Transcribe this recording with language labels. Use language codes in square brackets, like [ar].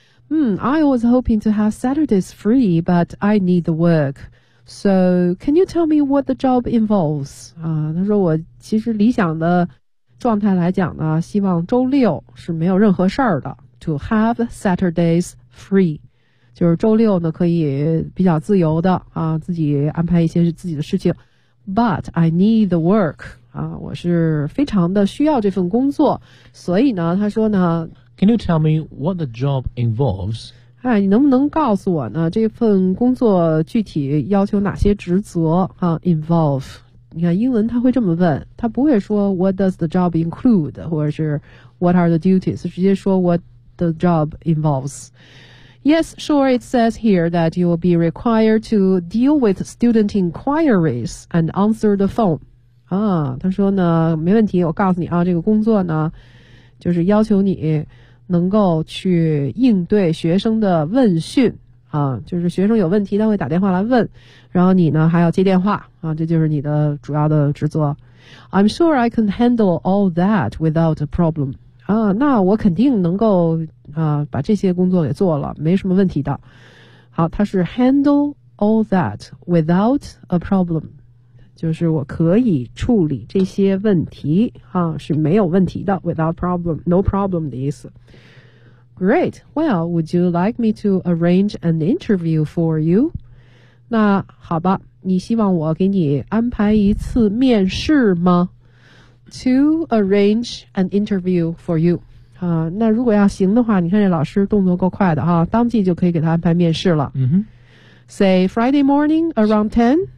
[en] I was hoping to have Saturdays free but I need the workSo, can you tell me what the job involves? [zh] 啊，他说我其实理想的状态来讲呢，希望周六是没有任何事儿的。 [en] To have Saturdays free, [zh] 就是周六呢可以比较自由的啊，自己安排一些自己的事情。 [en] But I need the work. [zh] 啊，我是非常的需要这份工作，所以呢，他说呢 [en] ，Can you tell me what the job involves? [zh] 哎，你能不能告诉我呢？这份工作具体要求哪些职责啊 ？Involve，你看英文他会这么问，他不会说 [en] what does the job include [zh] 或者是 [en] what are the duties， [zh] 直接说 [en] what the job involves。 Yes, sure, it says here that you will be required to deal with student inquiries and answer the phone。 [zh] 啊，他说呢没问题，我告诉你啊，这个工作呢就是要求你能够去应对学生的问讯啊，就是学生有问题他会打电话来问，然后你呢还要接电话啊，这就是你的主要的职责。 [en] I'm sure I can handle all that without a problem [zh] 啊，那我肯定能够啊把这些工作给做了，没什么问题的。好，他是 [en] handle all that without a problem， [zh] 就是我可以处理这些问题啊，是没有问题的， without problem， [en] no problem [zh] 的意思。 [en] Great, well, would you like me to arrange an interview for you? [zh] 那好吧，你希望我给你安排一次面试吗？ [en] To arrange an interview for you. [zh] 啊，那如果要行的话，你看这老师动作够快的哈，当即就可以给他安排面试了。嗯哼。 [en] Say Friday morning around 10?